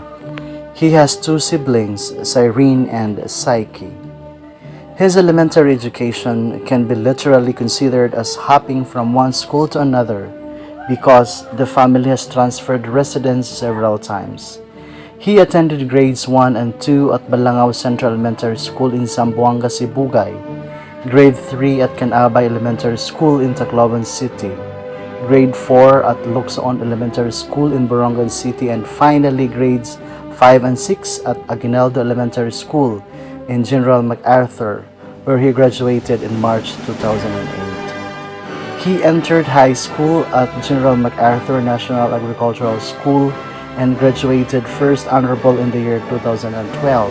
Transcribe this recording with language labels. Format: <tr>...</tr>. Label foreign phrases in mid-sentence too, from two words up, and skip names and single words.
<en>He has two siblings, Cyrene and Psyche. His elementary education can be literally considered as hopping from one school to another because the family has transferred residence several times. He attended grades 1 and 2 at Balangao Central Elementary School in Zamboanga, Sibugay, grade 3 at Canabay Elementary School in Tacloban City, grade 4 at Luksoon Elementary School in Borongan City, and finally grades 5 and 6 at Aguinaldo Elementary School in General MacArthur, where he graduated in March 2008. He entered high school at General MacArthur National Agricultural School and graduated first honorable in the year 2012.</en>